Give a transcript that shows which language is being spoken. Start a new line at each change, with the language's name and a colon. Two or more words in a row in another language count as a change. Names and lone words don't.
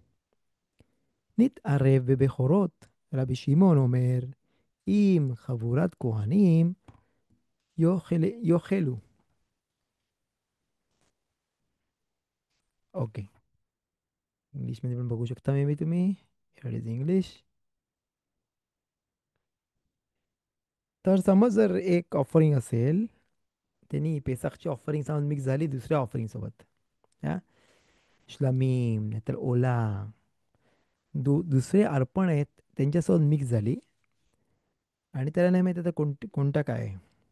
Hebrew: נתערב בבכורות. רבי שמעון אומר, אם חבורת כהנים יאכלו.
Marathi: ओके. इंग्लिशमध्ये पण बघू शकता
English: maybe
Marathi: तुम्ही.
English: Here is English.
Marathi: तर समज जर एक ऑफरिंग असेल, त्यांनी पेसाखची ऑफरिंग समज मिक्स झाली दुसऱ्या ऑफरिंग सोबत, हा श्लमीम नाहीतर ओला, दुसरे अर्पण आहेत त्यांच्यासोबत मिक्स झाली, आणि त्याला नाही माहिती आता कोणता काय आहे.